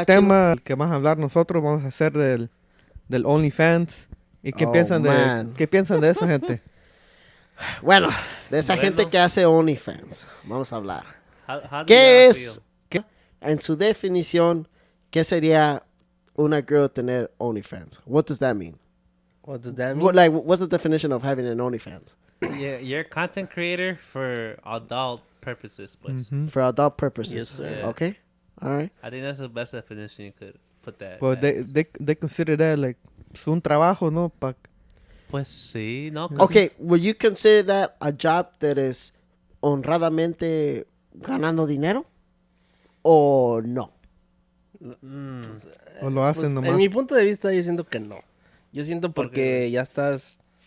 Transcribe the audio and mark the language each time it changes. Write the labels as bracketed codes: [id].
[es] el tema que vamos a hablar nosotros, vamos a hacer del OnlyFans. ¿Y qué piensan de esa gente? Bueno, de esa gente que hace OnlyFans, vamos a hablar. ¿Qué es, en su definición, qué sería una girl tener OnlyFans? [en] What does that mean? What does that mean? What's the definition of having an OnlyFans? Yeah, you're a content creator for adult purposes, pues. For adult purposes. Yes, sir. Yeah. Okay. All right. I think that's the best definition you could put that. But as. they consider that like [es] un trabajo, ¿no? Pues sí, ¿no? [en] Okay, would you consider that a job that is [es] honradamente ganando dinero? ¿O no? O lo hacen nomás. En mi punto de vista, yo siento que no. Yo siento porque ya estás...